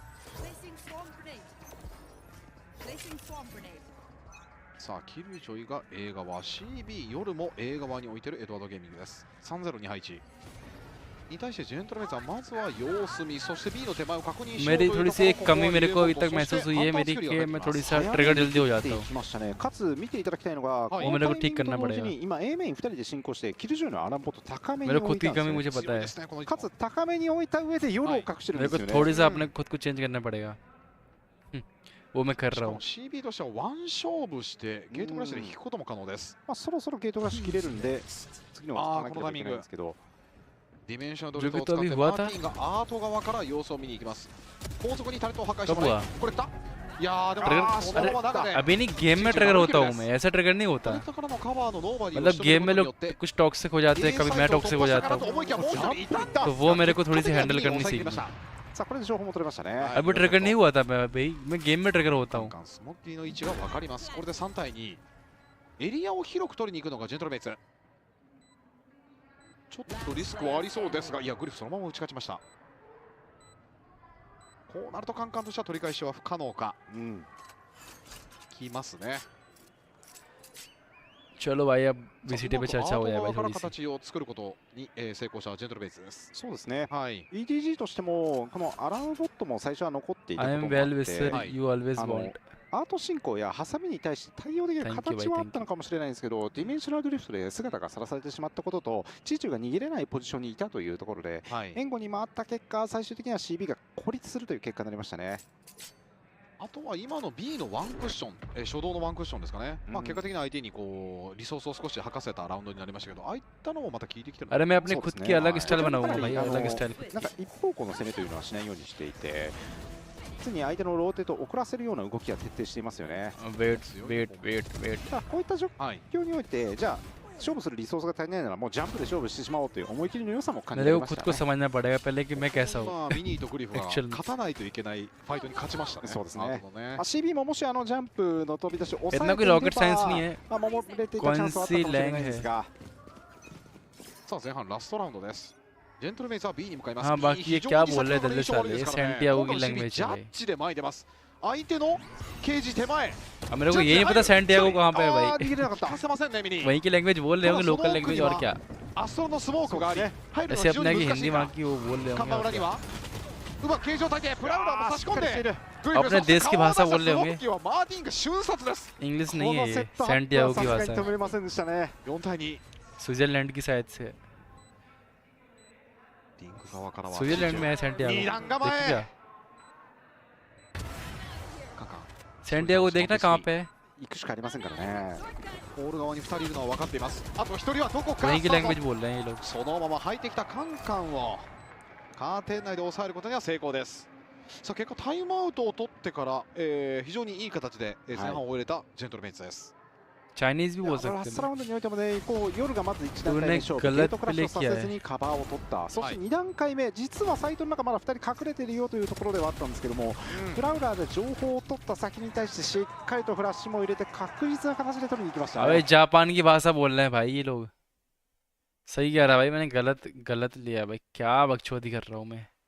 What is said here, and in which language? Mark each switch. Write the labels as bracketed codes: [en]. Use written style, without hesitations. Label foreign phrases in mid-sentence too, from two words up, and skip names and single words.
[ja] さあ、キルジョイが A 側、CB 夜も A 側に置いてるエドワードゲーミングです。3-0に配置。に対してジェントルメイツはまずは様子見、そして B の手前を確認しようというところ。 [hi] मेरी थोड़ी सी एक कमी मेरे को अभी तक महसूस हुई है मेरी कि मैं थोड़ी सा ट्रिगर जल्दी हो जाता हूँ。 [ja] かつ見ていただきたいのが、 [hi] वो मेरे को ठीक करना पड़ेगा。 [ja] 今 A メイン2人で進行してキルジョイのアランポット高めに [hi] मेरे [ja] 置い [hi] खुद [ja] た [hi] की [ja] ん [hi] कमी [ja] です [hi] मुझे पता है。 [ja] かつ高めに置いた上で夜を隠してるんですよね。 [hi] मेरे को थोड़ी सा अपने खुद को चेंज करना पड़ेगा。वो मैं कर रहा हूँ。 [ja] CB としてはワン勝負してゲートクラッシュで引くことも可能です。まあそろそろゲートクラッシュ切れるんで次のこのタイミング。ディメンショナルドリフトを使ってマーティンがアート側から様子を見に行きます。高速にタレットを破壊してもらい、これ来た。いやーでもそのまま中で [hi] अभी नहीं गेम में ट्रिगर होता हूँ मैं ऐसा ट्रिगर नहीं होता। मतलब गेम में लोग कुछ टॉक्सिक हो जाते हैं, कभी मैं टॉक्सिक हो जाता हूँ, तो वो मेरे को थोड़ी सी हैंडल करनी सीखनी। [ja] さあこれで情報も取れましたね。 [hi] अभी ट्रिगर नहीं हुआ था मैं गेम में ट्रिगर होता हूँ。 [ja] スモッキーの位置が分かります。これで3対2。エリアを広く取りに行くのがジェントルメイツ。ちょっとリスクはありそうですが、いやグリフそのまま打ち勝ちました。こうなるとカンカンとしては取り返しは不可能か。きますね。 [hi] चलो भाई अब VCT पे चर्चा हो जाए भाई थोड़ी सी。 [ja] 形を作ることに成功したジェントルベイツです。そうですね。はい。EDG としてもこのアラウボットも最初は残っていたこともあって、 I am well with you always want。アート進行やハサミに対して対応できる形はあったのかもしれないんですけど、ディメンショナルドリフトで姿がさらされてしまったことと、チーチューが逃げれないポジションにいたというところで、援護に回った結果、最終的には CB が孤立するという結果になりましたね。あとは今の B のワンクッション、初動のワンクッションですかね、まあ結果的に相手にこうリソースを少し吐かせたラウンドになりましたけど、ああいったのもまた効いてきてる。 [hi] अरे मैं अपने खुद की अलग स्टाइल बनाऊंगा भाई अलग स्टाइल。 [ja] なんか一方向の攻めというのはしないようにしていて、常に相手のローテートを遅らせるような動きは徹底していますよね。ウェイト。こういった状況において、じゃあ勝負するリソースが足りないならもうジャンプで勝負してしまおうという思い切りの良さも感じられましたね。 [hi] खुद को समझना पड़ेगा पहले कि मैं कैसा हूँ। [ja] ミニーとグリフが勝たないといけないファイトに勝ちましたね。そうですね。CB ももしジャンプの飛び出しを抑えていれば守れていたチャンスはあったかもしれないですが。さあ前半ラストラウンドです。ジェントルメイツは B に向かいます。 [hi] हाँ बाकी ये क्या बोल रहे थे साले सैंटियागो की लैंग्वेज [ja] ジャッジで前に出ます。相手のケージ手前。 [hi] अब मेरे को ये नहीं पता सैंटियागो कहाँ पे है भाई। [ja] 出せませんねミニ。 [hi] वहीं की लैंग्वेज बोल रहे होंगे [en] local language [hi] और क्या। [ja] アストロのスモークがあり、 [hi] ऐसे अपने की हिंदी वहाँ की वो बोल रहे होंगे। [ja] うまく形状体でプラウダーも差し込んで [hi] अपने देश की भाषा बोल रहे होंगे। [ja] マーティンが瞬殺です。 [hi] इंग्लिश नहीं है ये सैंटियागो की भाषा है। [ja] 4対2。 [hi] स्विट्जरलैंड की साइड से। [ja] リンク側からは [hi] स्विट्जरलैंड में है सैंटियागो। [ja] 2 段構え。 [hi] सैंटियागो देखना कहाँ पे है। [ja] 行くしかありませんからね。ポール側に2人いるのは分かっています。あと1人はどこか。 [hi] वहीं की लैंग्वेज बोल रहे हैं ये लोग। [ja] そのまま入ってきたカンカンをカーテン内で抑えることには成功です。さあ結果タイムアウトを取ってから、非常にいい形で前半を終えれたジェントルメイツです。 [hi] चाइनीज भी बोल सकते हैं। [ja] ラストラウンドにおいてもね、こう夜がまず1段階目勝負、ゲートクラッシュをさせずにカバーを取った、そして2段階目、実はサイトの中まだ2人隠れてるよというところではあったんですけども、フラウラーで情報を取った先に対してしっかりとフラッシュも入れて確実な形で取りに行きました。 [hi] अबे जापान की भाषा बोल रहे हैं भाई ये लोग। सही कह रहा भाई, मैंने गलत लिया भाई, क्या बकचोदी कर रहा हूँ मैं।